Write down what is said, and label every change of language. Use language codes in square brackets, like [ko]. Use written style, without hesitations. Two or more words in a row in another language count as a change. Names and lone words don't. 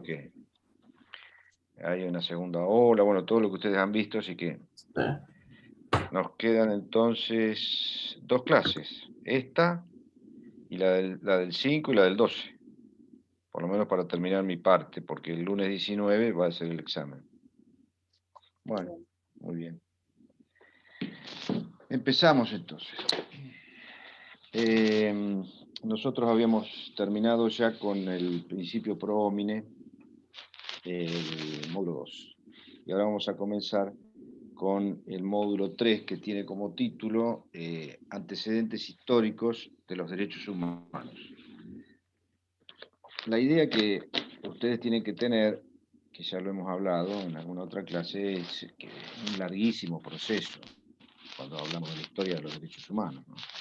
[es] porque hay una segunda ola, bueno, todo lo que ustedes han visto, así que nos quedan entonces 2 clases, esta y la del 5 y la del 12, por lo menos para terminar mi parte, porque el lunes 19 va a ser el examen. Bueno, muy bien. Empezamos entonces. Nosotros habíamos terminado ya con el principio [la] pro homine, [es] el módulo 2. Y ahora vamos a comenzar con el módulo 3, que tiene como título Antecedentes históricos de los derechos humanos. La idea que ustedes tienen que tener, que ya lo hemos hablado en alguna otra clase, es que es un larguísimo proceso cuando hablamos de la historia de los derechos humanos, ¿no?